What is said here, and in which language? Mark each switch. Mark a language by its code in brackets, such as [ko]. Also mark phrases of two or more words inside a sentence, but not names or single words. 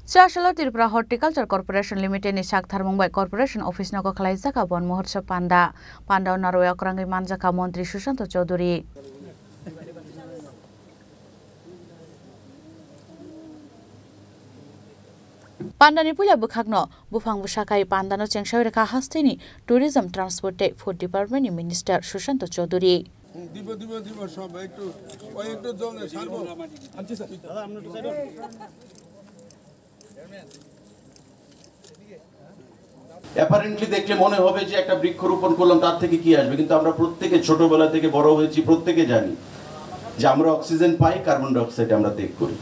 [trp] Chashalo Tripura Horticulture Corporation Limited ni Shakthar Mumbai Corporation Office Nogo Khalaijaka Bon Mahotsav Panda Narwaya Okrangi Manjaka Montri Sushanto Chaudhuri Pandani Puja Bukhagno Bufang Bushakai Pandano Chengshaureka Hastini Tourism Transport Food Department Minister Sushanto Chaudhuri [bn] অ্যাপারেন্টলি দেখলে মনে হবে যে একটা বৃক্ষরোপণ করলাম তার থেকে কি আসবে, কিন্তু আমরা প্রত্যেকে ছোটবেলা থেকে বড় হয়েছি, প্রত্যেকে জানি যে আমরা অক্সিজেন পাই, [en] carbon di oxide [bn] আমরা ত্যাগ করি।